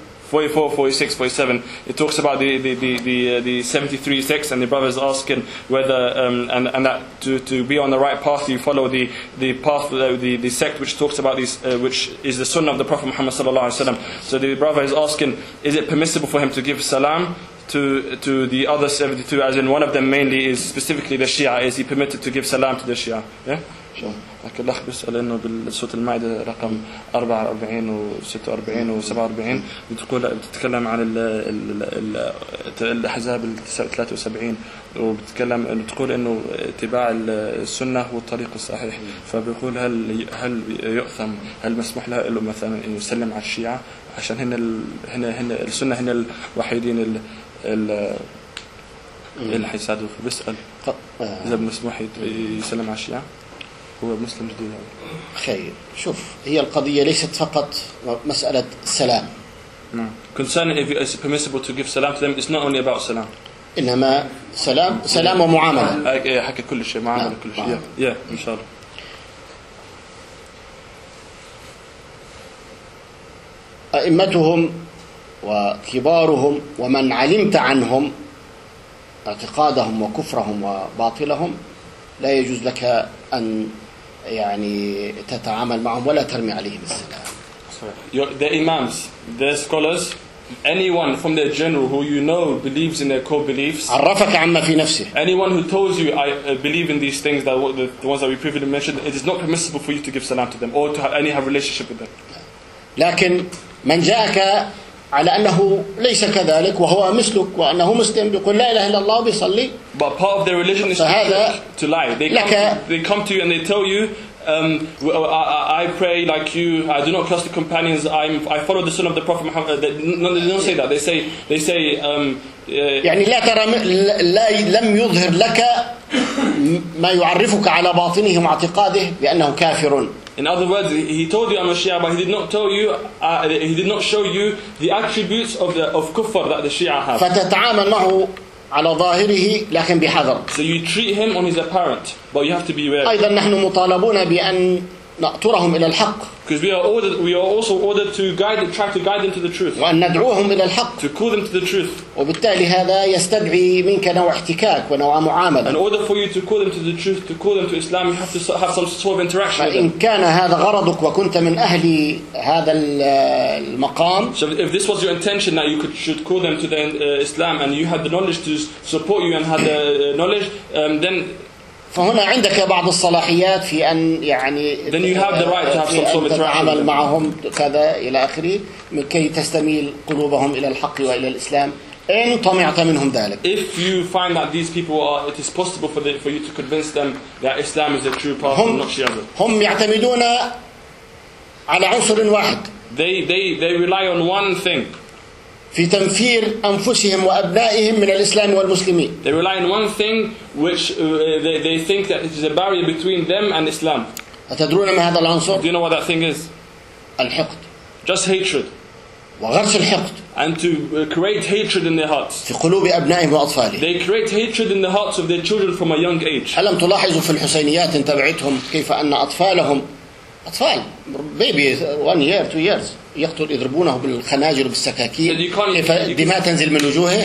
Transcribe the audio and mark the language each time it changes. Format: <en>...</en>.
<en>44, 46, 47. It talks about the 73 sects, and the brother's asking whether and that to be on the right path, you follow the path the sect which talks about these which is the sunnah of the Prophet Muhammad sallallahu alaihi wasallam. So the brother is asking, is it permissible for him to give salam to the other 72? As in, one of them mainly is specifically the Shia. Is he permitted to give salam to the Shia? Yeah.</en> <ar>لكن الأخ بيسأل إنه بالسورة المائدة رقم 44 و46 و47 بتقول بتتكلم عن ال الأحزاب 73 وبتتكلم بتقول إنه اتباع السنة هو الطريق الصحيح، فبيقول هل يؤثم، هل مسموح له إنه مثلاً إنه يسلم على الشيعة عشان هنا السنة هنا الوحيدين اللي حيساعدوا، فبيسأل إذا مسموح يسلم على الشيعة هو مسلم جديد. خير، شوف هي القضية ليست فقط مسألة سلام. Concerning if it's permissible to give salam to them, it's not only about salam. إنما سلام سلام ومعاملة. حكي كل شيء معاملة كل شيء.</ar> <en>Yeah,</en> <ar>إن شاء الله. أئمتهم وكبارهم ومن علمت عنهم اعتقادهم وكفرهم وباطلهم لا يجوز لك أن يعني تتعامل معهم ولا ترمي عليهم السلام.</ar> <en>The imams, the scholars, anyone from their general who you know believes in their core beliefs.</en> <ar>عرفك عما في نفسه.</ar> <en>Anyone who tells you I believe in these things that the ones that we previously mentioned, it is not permissible for you to give salam to them or to have any have relationship with them.</en> <ar>لكن من جاءك على أنه ليس كذلك وهو مثلك وأنه مسلم يقول لا إله إلا الله بيصلي.</ar> <en>But part of their religion is to lie. They come to you and they tell you, I pray like you. I do not curse the companions. I follow the sunnah of the Prophet Muhammad. They don't say that. They say.</en> <ar>يعني لا ترى لا لم يظهر لك ما يعرفك على باطنه واعتقاده بأنه كافر.</ar> <en>In other words, he told you I'm a Shia, but he did not tell you, he did not show you the attributes of kuffar that the Shia have.</en> <ar>فتتعامل معه على ظاهره لكن بحذر.</ar> <en>So you treat him on his apparent, but you have to be wary.</en> <ar>أيضا نحن مطالبون بأن نأطرهم إلى الحق.</ar> <en>Because we are also ordered to guide, try to guide them to the truth.</en> <ar>وأن ندعوهم إلى الحق.</ar> <en>To call them to the truth.</en> <ar>وبالتالي هذا يستدعي منك نوع احتكاك ونوع معاملة.</ar> <en>In order for you to call them to the truth, to call them to Islam, you have to have some sort of interaction with them.</en> <ar>إن كان هذا غرضك وكنت من أهل هذا المقام.</ar> <en>So if this was your intention that you could should call them to the Islam and you had the knowledge to support you and had the knowledge, then</en> <ar>فهنا عندك بعض الصلاحيات في أن يعني</ar> <en>then you have the right to have some sort of</en> <ar>تتعامل معهم كذا إلى آخره من كي تستميل قلوبهم إلى الحق وإلى الإسلام إن طمعت منهم ذلك.</ar> <en>If you find that these people are, it is possible for you to convince them that Islam is a true path, not Shia.</en> <ar>هم يعتمدون على عنصر واحد.</ar> <en>They rely on one thing.</en> <ar>في تنفير أنفسهم وأبنائهم من الإسلام والمسلمين.</ar> <en>They rely on one thing which they think that it is a barrier between them and Islam.</en> <ar>أتدرون ما هذا العنصر؟</ar> <en>Do you know what that thing is?</en> <ar>الحقد.</ar> <en>Just hatred.</en> <ar>وغرس الحقد.</ar> <en>And to create hatred in their hearts.</en> <ar>في قلوب أبنائهم وأطفالهم.</ar> <en>They create hatred in the hearts of their children from a young age.</en> <ar>ألم تلاحظوا في الحسينيات إن تبعتهم كيف أن أطفالهم أطفال</ar> <en>baby one year two years</en> <ar>يقتل يضربونه بالخناجر بالسكاكين دماء تنزل من وجوهه.</ar>